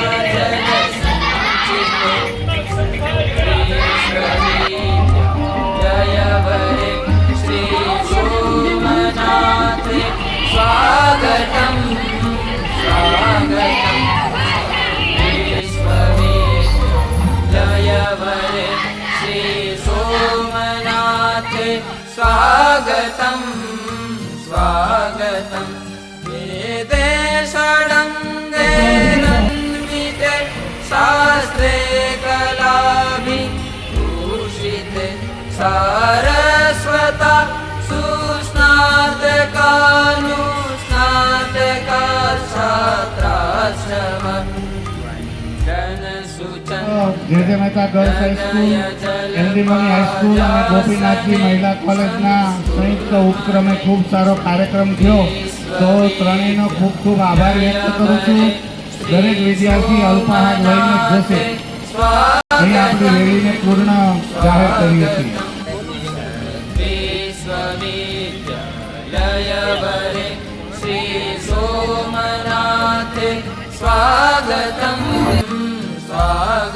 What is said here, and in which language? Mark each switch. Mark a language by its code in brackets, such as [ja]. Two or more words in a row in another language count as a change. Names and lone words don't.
[sa] स्वागतं स्वागतं विश्वविद्यालयवरे श्री सोमनाथे स्वागतं स्वागतं वेदे षडङ्गैरन्विते शास्त्रे कलाभिभूषिते सारस्वता [gu] વેદે મહેતા ગર્લ્સ હાઈસ્કૂલ, એલબીમોની હાઈસ્કૂલ અને ગોપીનાથજી મહિલા કોલેજના સંયુક્ત ઉપક્રમે ખૂબ સારો કાર્યક્રમ થયો. તો ત્રણેયનો ખૂબ ખૂબ આભાર વ્યક્ત કરું છું. દરેક વિદ્યાર્થી અલ્પાહાર લઈને જ જશે. અહીં આપણી રેલીને પૂર્ણ જાહેર કરીએ છીએ. [sa] विश्वविद्यालयवरे श्री सोमनाथे स्वागतं स्वागतं